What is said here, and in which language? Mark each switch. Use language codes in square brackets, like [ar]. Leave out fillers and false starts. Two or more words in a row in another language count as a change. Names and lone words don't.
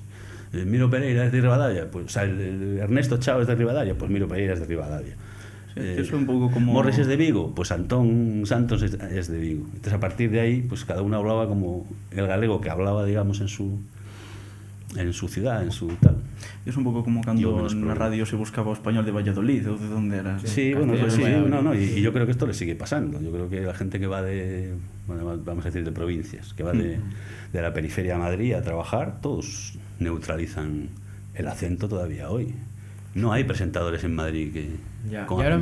[es] Miro Pereira es de Ribadavia, pues, o sea, Ernesto Chao es de Ribadavia, pues Miro Pereira es de Ribadavia. Es un poco como... Morris es de Vigo, pues Antón Santos es de Vigo. Entonces a partir de ahí, pues cada uno hablaba como el galego que hablaba, digamos, en su ciudad, en su tal. [gl] Es un pouco como cando na radio se buscaba o español de Valladolid ou de onde era. [es] Sí, bueno, Castellano, pues sí, Valladolid. y yo creo que esto le sigue pasando. Yo creo que la gente que va de, bueno, vamos a decir de provincias, que va de la periferia a Madrid a trabajar, todos neutralizan el acento todavía hoy. No hay presentadores en Madrid que Ya. con Y ahora